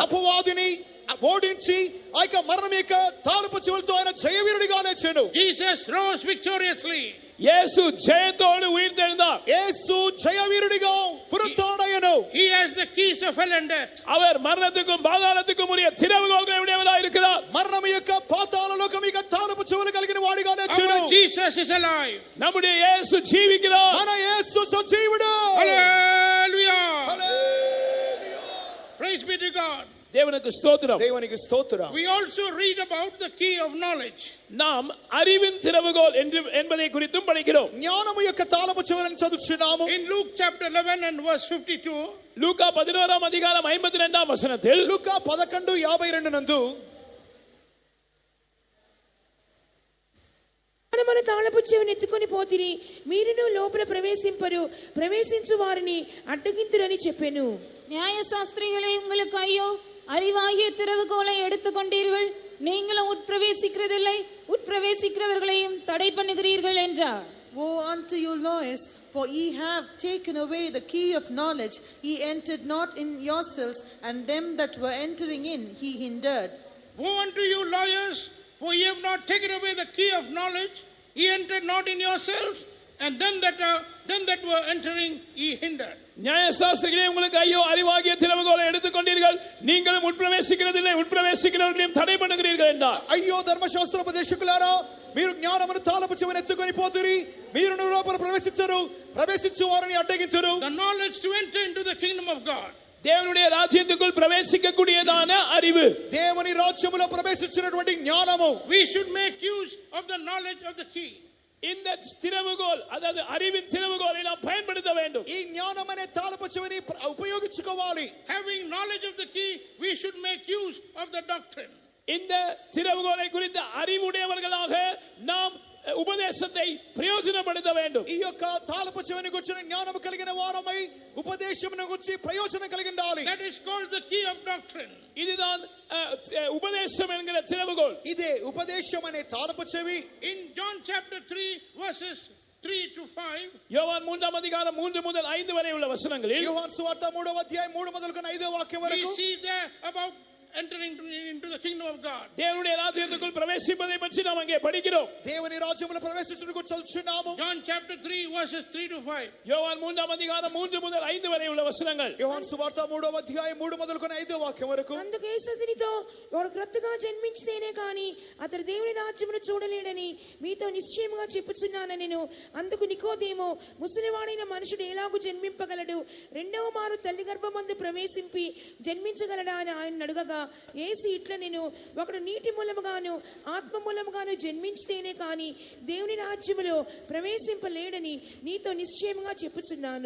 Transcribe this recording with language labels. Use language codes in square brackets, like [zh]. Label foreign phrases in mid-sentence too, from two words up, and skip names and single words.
[te] అపవాదిని ఓడించి ఆ యొక్క మరణం యొక్క తాళపు చెవులతో ఆయన జయవీరుడిగా లేచెను. [en] Jesus rose victoriously. [ta] இயேசு ஜெயத்தோடு உயிர்த்தெழுந்தார். [te] యేసు జయవీరుడిగా పునరుత్థానమయ్యను. [en] He has the keys of hell and death. [ta] அவர் மரணத்துக்கும் பாதாளத்துக்கும் உரிய திறவுகோல்களை உடையவராய் இருக்கிறார். [te] మరణం యొక్క పాతాళ లోకం యొక్క తాళపు చెవులు కలిగిన వాడిగా లేచెను. [en] Our Jesus is alive. [ta] நம்முடைய இயேசு ஜீவிக்கிறார். [te] మన యేసు సజీవుడు. [en] Hallelujah. [te] హల్లెలూయా. [en] Praise be to God. [ta] தேவனுக்கு ஸ்தோத்திரம். [te] దేవునికి స్తోత్రం. [en] We also read about the key of knowledge. [ta] நாம் அறிவின் திறவுகோல் என்பதை குறித்தும் படிக்கிறோம். [te] జ్ఞానము యొక్క తాళపు చెవులను చదువుచున్నాము. [en] In Luke chapter 11 and verse 52, [ta] லூக்கா 11ஆம் அதிகாரம் 52ஆம் வசனத்தில், [te] లూకా 11:52 నందు మన తాళపు చెవిని ఎత్తుకొని పోతిరి, మీరును లోపల ప్రవేశించు వారిని అడ్డగింతురని చెప్పెను. [ta] நியாயசாஸ்திரிகளே, உங்களுக்கு ஐயோ, அறிவாகிய திறவுகோலை எடுத்துக்கொண்டீர்கள், நீங்களும் உட்பிரவேசிக்கிறதில்லை, உட்பிரவேசிக்கிறவர்களையும் தடை பண்ணுகிறீர்கள் என்றார். [en] Woe unto you, lawyers, for ye have taken away the key of knowledge. Ye entered not in yourselves, and them that were entering in he hindered. woe unto you lawyers, for ye have not taken away the key of knowledge. Ye entered not in yourselves, and them that were entering ye hindered. [ta] நியாயசாஸ்திரிகளே, உங்களுக்கு ஐயோ, அறிவாகிய திறவுகோலை எடுத்துக்கொண்டீர்கள், நீங்களும் உட்பிரவேசிக்கிறதில்லை, உட்பிரவேசிக்கிறவர்களையும் தடை பண்ணுகிறீர்கள் என்றார். [te] అయ్యో ధర్మశాస్త్రోపదేశకులారా, మీరు జ్ఞానమును తాళపు చెవిని ఎత్తుకొని పోతురి, మీరు లోపల ప్రవేశించరు, ప్రవేశించు వారిని అడ్డగించరు. [en] The knowledge to enter into the kingdom of God. [ta] தேவனுடைய ராஜ்யத்துக்குள் பிரவேசிக்கக்கூடியதான அறிவு. [te] దేవుని రాజ్యములో ప్రవేశించినటువంటి జ్ఞానము. [en] We should make use of the knowledge of the key. [ta] இந்த திறவுகோல் அதாவது அறிவின் திறவுகோலை நாம் பயன்படுத்த வேண்டும். [te] ఈ జ్ఞానం అనే తాళపు చెవిని ఉపయోగించుకోవాలి. [en] Having knowledge of the key, we should make use of the doctrine. [ta] இந்த திறவுகோலை குறித்த அறிவுடையவர்களாக நாம் உபதேசத்தை பிரயோஜனப்படுத்த வேண்டும். [te] ఈ యొక్క తాళపు చెవిని గురించిన జ్ఞానము కలిగిన వారమై ఉపదేశమును గురించి ప్రయోజనం కలిగి ఉండాలి. [en] That is called the key of doctrine. [ta] இதுதான் உபதேசம் என்கிற திறவுகோல். [te] ఇదే ఉపదేశం అనే తాళపు చెవి. [en] In John chapter 3 verses 3 to 5, [ta] யோவான் 3 அதிகாரம் 3 முதல் 5 வரை உள்ள வசனங்களில் [te] యోహాను సువార్త 3వ అధ్యాయం 3 మొదలుకొని 5వ వాక్యం [en] we [te] వరకు [en] see there about entering into the kingdom of God. [ta] தேவனுடைய ராஜ்யத்துக்குள் பிரவேசிப்பதை பற்றி நாம் அங்கே படிக்கிறோம். [te] దేవుని రాజ్యములో ప్రవేశించుటకు చదువుచున్నాము. [en] John chapter 3 verses 3 to 5. [ta] யோவான் 3 அதிகாரம் 3 முதல் 5 வரை உள்ள వచనங்கள். [te] యోహాను సువార్త 3వ అధ్యాయం 3 మొదలుకొని 5వ వాక్యం వరకు. అందుకు యేసు అతనితో వాడు క్రొత్తగా జన్మించితేనే కానీ అతడు దేవుని రాజ్యమును చూడలేడని మీతో నిశ్చయముగా చెప్పుచున్నాను నేను. అందుకు నికోదేము ముసలివాడైన మనుషుడు ఎలాగూ జన్మింపగలడు, రెండవ మారు తల్లి గర్భమందు ప్రవేశింపి జన్మించగలడా అని ఆయన అడుగగా యేసు ఇట్లా నేను ఒకడు నీటి మూలముగాను ఆత్మ మూలముగాను జన్మించితేనే కానీ దేవుని రాజ్యములో ప్రవేశింపలేడని నీతో నిశ్చయముగా చెప్పుచున్నాను.